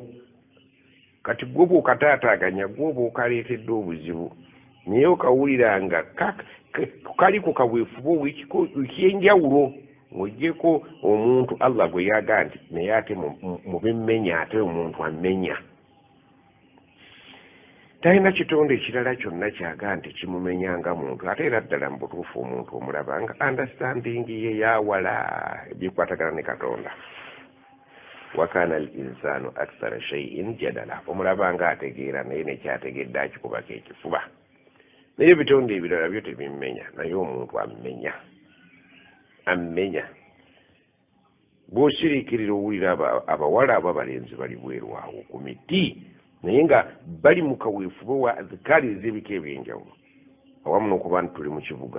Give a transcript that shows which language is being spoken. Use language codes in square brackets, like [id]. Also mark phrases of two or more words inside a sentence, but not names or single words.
[lg] Kati gwe bw'okataataaganya gwe oba okaleetedde obuzibu, naye okawulira nga kali ku kabwefuba ekyenjawulo, ng'oggyeko omuntu Allah gwe yaga nti naye ate mu bimmenya ate omuntu ammenya. Talina kitonde ekirala kyonna kyaga nti kimumenya nga muntu, ate era ddala mu butuufu omuntu omulaba nga understanding ye yawala ebikwatagana ne Katonda. [ar] وكان الإنسان أكثر شيء جدلا, [lg] omulaba nga ategeera naye nekyategedde akikubako ekifuba. Naye ebitonde ebirala byo tebimmenya, naye omuntu ammenya. Bw'osiriikirira owulira abawala ababalenzi bali bweru awo ku miti, naye nga bali mu kaweefube wa azikaari ez'ebika ebyenjawulo, awamu n'okuba nti tuli mu kibuga.